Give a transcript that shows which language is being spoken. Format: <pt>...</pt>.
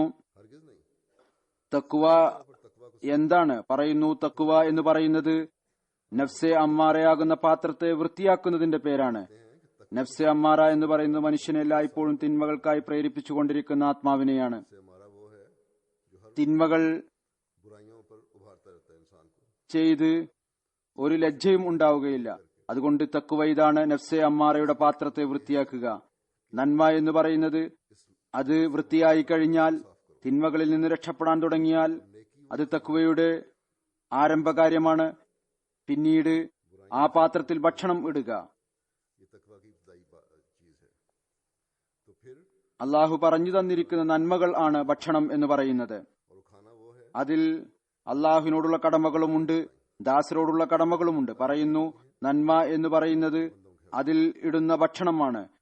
<hi>हरगिज नहीं।</hi> <ml>തക്കുവ എന്താണ്? പറയുന്നു തക്കുവ എന്ന് പറയുന്നത് നഫ്സെ അമ്മാറയാകുന്ന പാത്രത്തെ വൃത്തിയാക്കുന്നതിന്റെ പേരാണ്. നഫ്സെ അമ്മാറ എന്ന് പറയുന്നത് മനുഷ്യനെ എല്ലായ്പ്പോഴും തിന്മകൾക്കായി പ്രേരിപ്പിച്ചുകൊണ്ടിരിക്കുന്ന ആത്മാവിനെയാണ്.</ml> <hi>से हमारा वो है जो हर</hi> <ml>തിന്മകൾ</ml> <hi>बुराइयों पर उभारता रहता है इंसान को।</hi> <ml>ചെയ്ത് ഒരു ലജ്ജയും ഉണ്ടാവുകയില്ല. അതുകൊണ്ട് തക്കുവ ഇതാണ്, നഫ്സെ അമ്മാറയുടെ പാത്രത്തെ വൃത്തിയാക്കുക. നന്മ എന്ന് പറയുന്നത് അത് വൃത്തിയായി കഴിഞ്ഞാൽ, തിന്മകളിൽ നിന്ന് രക്ഷപ്പെടാൻ തുടങ്ങിയാൽ അത് തക്കുവയുടെ ആരംഭകാര്യമാണ്. പിന്നീട് ആ പാത്രത്തിൽ ഭക്ഷണം ഇടുക.</ml> <hi>ये तकवा की इब्तदाई चीज है। तो फिर</hi> <ml>അള്ളാഹു പറഞ്ഞു തന്നിരിക്കുന്ന നന്മകൾ ആണ് ഭക്ഷണം എന്ന് പറയുന്നത്.</ml> <hi>और वो खाना वो है</hi> <ml>അതിൽ അള്ളാഹുവിനോടുള്ള കടമകളുമുണ്ട്, ദാസരോടുള്ള കടമകളുമുണ്ട്. പറയുന്നു നന്മ എന്ന് പറയുന്നത് അതിൽ ഇടുന്ന ഭക്ഷണമാണ്.</ml>